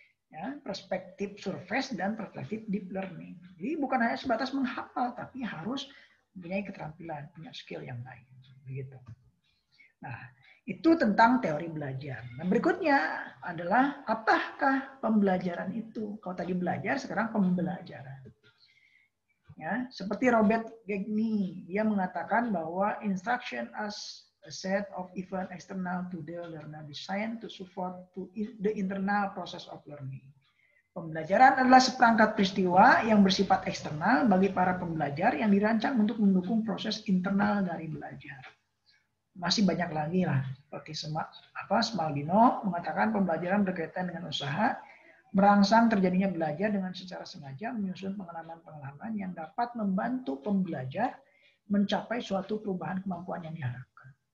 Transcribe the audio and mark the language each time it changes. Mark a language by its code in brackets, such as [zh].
[id] Ya, perspektif surface dan perspektif deep learning. Jadi bukan hanya sebatas menghafal, tapi harus mempunyai keterampilan, punya skill yang lain. Begitu. Nah, itu tentang teori belajar. Nah, berikutnya adalah apakah pembelajaran itu? Kalau tadi belajar, sekarang pembelajaran. Ya, seperti Robert Gagné, dia mengatakan bahwa [en] instruction as a set of event external to the learner designed to support to the internal process of learning. [id] Pembelajaran adalah seperangkat peristiwa yang bersifat eksternal bagi para pembelajar yang dirancang untuk mendukung proses internal dari belajar. Masih banyak lagi lah, seperti Smaldino mengatakan pembelajaran berkaitan dengan usaha, merangsang terjadinya belajar dengan secara sengaja menyusun pengalaman-pengalaman yang dapat membantu pembelajar mencapai suatu perubahan kemampuan yang diharapkan.